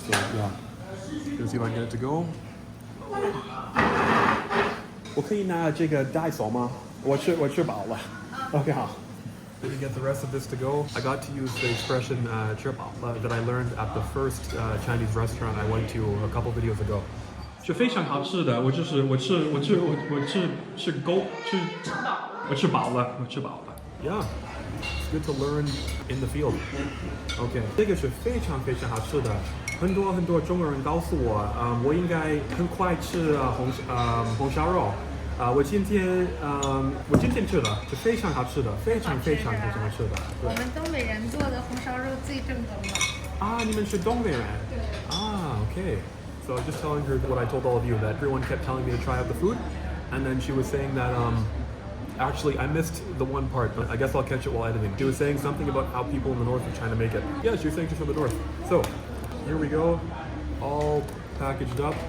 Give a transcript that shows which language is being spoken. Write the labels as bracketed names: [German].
[English] So yeah, gonna see if I can get it to go. [Chinese] 我可以拿这个带走吗？我吃饱了。Okay, 好。 [English] Didn't get the rest of this to go. I got to use the expression [Chinese] 吃饱了 [English] that I learned at the first Chinese restaurant I went to a couple videos ago. [Chinese] 是非常好吃的。我吃饱了。 [English] Yeah, it's good to learn in the field. [Chinese] Okay, 这个是非常非常好吃的。很多中国人告诉我，我应该很快吃红烧肉。我今天吃的是非常好吃的，非常好吃的。我们东北人做的红烧肉最正宗了。啊，你们是东北人？对。啊 ，okay. [English] So I was just telling her what I told all of you, that everyone kept telling me to try out the food, and then she was saying that actually I missed the one part, but I guess I'll catch it while editing. She was saying something about how people in the north of China make it. Yeah, she was saying she's from the north. So here we go, all packaged up.